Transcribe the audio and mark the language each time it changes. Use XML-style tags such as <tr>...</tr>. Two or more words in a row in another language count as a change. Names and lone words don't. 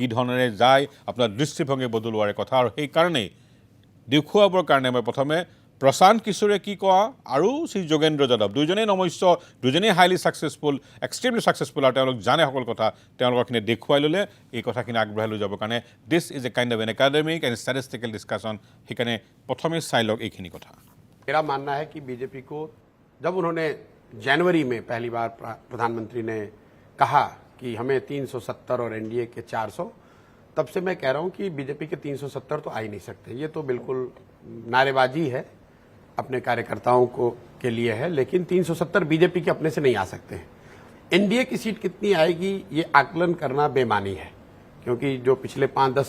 <as>ধৰণেৰে যায় আপোনাৰ দৃষ্টিভংগী বদলোৱাৰ কথা আৰু সেইকাৰণেই দেখুৱাবৰ কাৰণে মই প্ৰথমে প্ৰশান্ত কিশোৰে কি কোৱা আৰু শ্ৰী যোগেন্দ্ৰ যাদৱ দুজনেই নমস্য দুজনেই</as> <en>highly successful extremely successful</en> <as>আৰু তেওঁলোক জানে সকলো কথা তেওঁলোকৰখিনি দেখুৱাই ল'লে এই কথাখিনি আগবঢ়াই লৈ যাবৰ কাৰণে</as> <en>this is a kind of an academic and statistical discussion</en> <as>সেইকাৰণে প্ৰথমে চাই লওক এইখিনি কথা</as> <hi>मेरा मानना है कि बीजेपी को जब उन्होंने जनवरी में पहली बार प्रधानमंत्री ने कहा कि हमें 370 और एनडीए के 400 तब से मैं कह रहा हूं कि बीजेपी के 370 तो आ ही नहीं सकते ये तो बिल्कुल नारेबाजी है अपने कार्यकर्ताओं को के लिए है लेकिन 370 बीजेपी के अपने से नहीं आ सकते हैं एनडीए की सीट कितनी आएगी ये आकलन करना बेमानी है क्योंकि जो पिछले 5-10</hi>